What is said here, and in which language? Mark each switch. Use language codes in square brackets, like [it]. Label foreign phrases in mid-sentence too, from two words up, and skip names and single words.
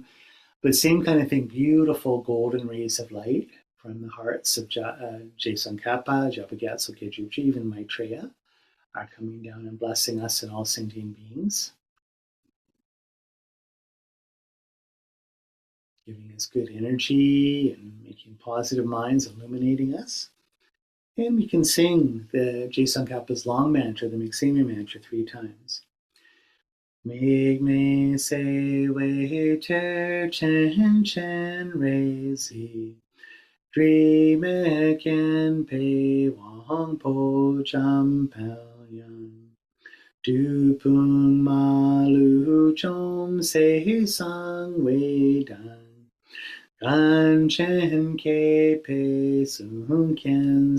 [en] But same kind of thing, beautiful golden rays of light from the hearts of Jason-Kappa, Japagatso Kejuchi, and Maitreya are coming down and blessing us and all sentient beings, giving us good energy and making positive minds, illuminating us. And we can sing the Jason-Kappa's long mantra, the Miksemi mantra, 3 times. [bo] དམིགས་མེད་བརྩེ་བའི་གཏེར་ཆེན་སྤྱན་རས་གཟིགས། དྲི་མེད་མཁྱེན་པའི་དབང་པོ་འཇམ་དཔལ་དབྱངས། བདུད་དཔུང་མ་ལུས་འཇོམས་མཛད་གསང་བའི་བདག། གངས་ཅན་མཁས་པའི་གཙུག་རྒྱན